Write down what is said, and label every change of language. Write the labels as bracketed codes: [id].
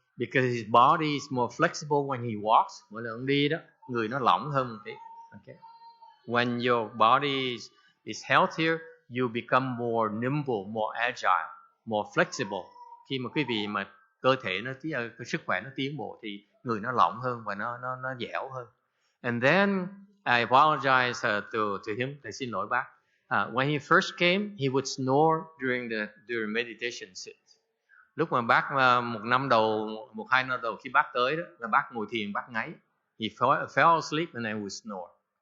[en] Because his body is more flexible when he walks. [vi] Mỗi lần ông đi đó, người nó lỏng hơn một tí. [en] Okay. When your body is healthier, you become more nimble, more agile, more flexible. [vi] Khi mà quý vị mà cơ thể cái sức khỏe nó tiến bộ thì người nó lỏng hơn và nó dẻo hơn. [en] And then I apologize to him. [vi] Thầy xin lỗi bác. [en] When he first came, he would snore during meditation sit. [vi] Lúc mà bác một hai năm đầu khi bác tới đó, là bác ngồi thiền, bác ngáy. [en] He fell asleep and I would snore.